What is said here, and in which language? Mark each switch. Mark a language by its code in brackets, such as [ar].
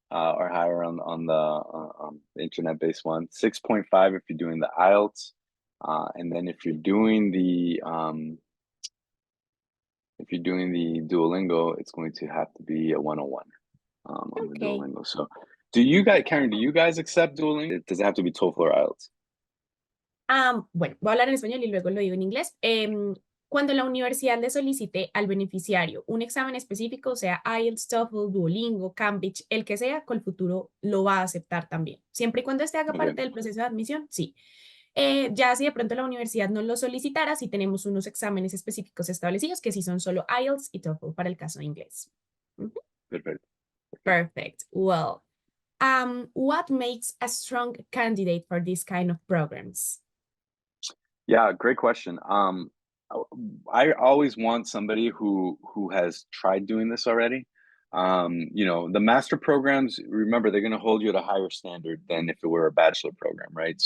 [en] Or higher on the internet-based one, 6.5 if you're doing the IELTS, and then if you're doing the Duolingo, it's going to have to be a 101 on the Duolingo. So, Karen, do you guys accept Duolingo? Does it have to be TOEFL or IELTS? [es] Bueno, voy a hablar en español y luego lo digo en inglés. Cuando la universidad le solicite al beneficiario un examen específico, sea IELTS, TOEFL, Duolingo, Cambridge, el que sea, COLFUTURO lo va a aceptar también. Siempre y cuando haga parte del proceso de admisión, sí. Ya si de pronto la universidad no lo solicitara, sí tenemos unos exámenes específicos establecidos que sí son solo IELTS y TOEFL para el caso de inglés. [en] Perfect. Perfect. Well, what makes a strong candidate for this kind of programs? Yeah, great question. I always want somebody who has tried doing this already. The master programs, remember, they're going to hold you at a higher standard than if it were a bachelor program, right?